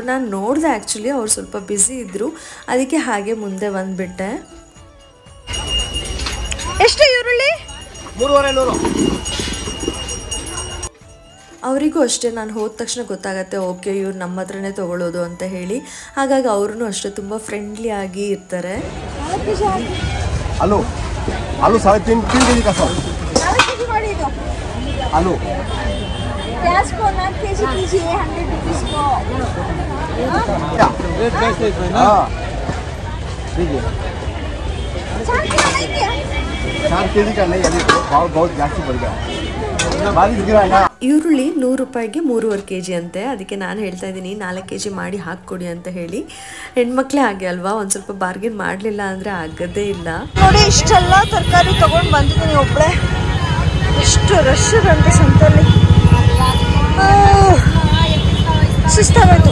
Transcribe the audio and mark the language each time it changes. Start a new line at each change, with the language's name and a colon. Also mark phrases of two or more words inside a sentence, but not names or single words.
Kannada: ನಾನು ನೋಡಿದೆ, ಆ್ಯಕ್ಚುಲಿ ಅವ್ರು ಸ್ವಲ್ಪ ಬ್ಯುಸಿ ಇದ್ದರು, ಅದಕ್ಕೆ ಹಾಗೆ ಮುಂದೆ ಬಂದುಬಿಟ್ಟೆ. ಎಷ್ಟು ಈರುಳ್ಳಿ? 3,500. ಅವರಿಗೂ ಅಷ್ಟೇ, ನಾನು ಹೋದ ತಕ್ಷಣ ಗೊತ್ತಾಗತ್ತೆ, ಓಕೆ ಇವ್ರು ನಮ್ಮ ಹತ್ರನೇ ತೊಗೊಳ್ಳೋದು ಅಂತ ಹೇಳಿ. ಹಾಗಾಗಿ ಅವ್ರೂ ಅಷ್ಟೇ ತುಂಬ ಫ್ರೆಂಡ್ಲಿ ಆಗಿ ಇರ್ತಾರೆ.
Hindi: आलू 3.5 kg का सौ आलू प्याज को 4 kg कीजिए, 100 रुपीस को। हाँ देखिए 4 kg का नहीं, अभी भाव बहुत जास्ती बढ़ गया, बारिश गिरा है ना.
Kannada: ಈರುಳ್ಳಿ 100 ರೂಪಾಯಿಗೆ 3.5 kg ಅಂತೆ. ಅದಕ್ಕೆ ನಾನು ಹೇಳ್ತಾ ಇದ್ದೀನಿ 4 kg ಮಾಡಿ ಹಾಕ್ಕೊಡಿ ಅಂತ ಹೇಳಿ. ಹೆಣ್ಮಕ್ಳೇ ಹಾಗೆ ಅಲ್ವಾ, ಒಂದು ಸ್ವಲ್ಪ ಬಾರ್ಗೇನ್ ಮಾಡಲಿಲ್ಲ ಅಂದರೆ ಆಗೋದೇ ಇಲ್ಲ. ನೋಡಿ, ಇಷ್ಟೆಲ್ಲ ತರಕಾರಿ ತಗೊಂಡು ಬಂದಿದ್ದೀನಿ ಒಬ್ಬಳೆ. ಎಷ್ಟು ರಶ್ ಅಂತ ಸಂತೆಯಲ್ಲಿ, ಸುಸ್ತಾಗೋಯ್ತು.